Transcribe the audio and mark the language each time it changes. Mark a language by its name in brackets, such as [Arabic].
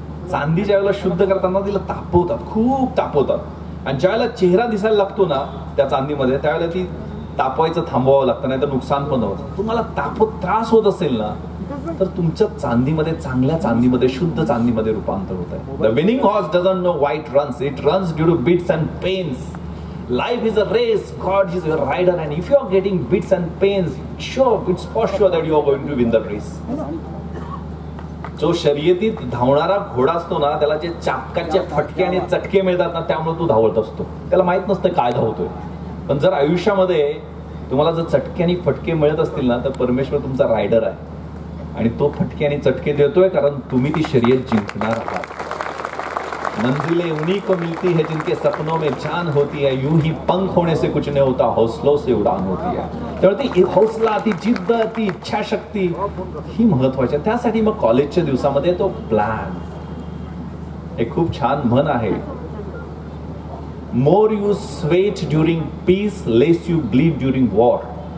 [Marathi] चांदीच्या वेळेला शुद्ध करताना तिला तापवतात, खूप तापवतात, आणि ज्या वेळेला चेहरा दिसायला लागतो ना त्या चांदीमध्ये त्यावेळेला ती तापवायचं थांबवावं लागतं, नाही तर नुकसान पण होतं. तुम्हाला त्रास होत असेल ना तर तुमच्या चांदीमध्ये, चांगल्या चांदीमध्ये, शुद्ध चांदीमध्ये रूपांतर होत आहे. [English] The winning horse doesn't know why it runs, it runs due to bits and pains. Life is a race, God is your rider, and if you are getting bits and pains, it's for sure that you are going to win the race. [Marathi] जो शर्यतीत धावणारा घोडा असतो ना त्याला जे चापकाचे फटके आणि चटके मिळतात ना त्यामुळे तो धावत असतो, त्याला माहित नसतं काय धावतोय. पण जर आयुष्यामध्ये तुम्हाला जर चटके आणि फटके मिळत असतील ना तर परमेश्वर तुमचा रायडर आहे आणि तो फटके आणि चटके देतोय कारण तुम्ही ती शर्यत जिंकणार आहात. [Hindi] मंजिलें उन्हीं को मिलती है जिनके सपनों में जान होती है, यूं ही पंख होने से कुछ नहीं होता, हौसलों से उड़ान होती है. [Marathi] त्यामुळे ती हौसला, ती जिद्द, ती इच्छाशक्ती ही महत्वाची आहे. त्यासाठी मग कॉलेजच्या दिवसामध्ये तो प्लॅन. एक खूप छान म्हण आहे, [English] More you sweat during peace, less you bleed during war.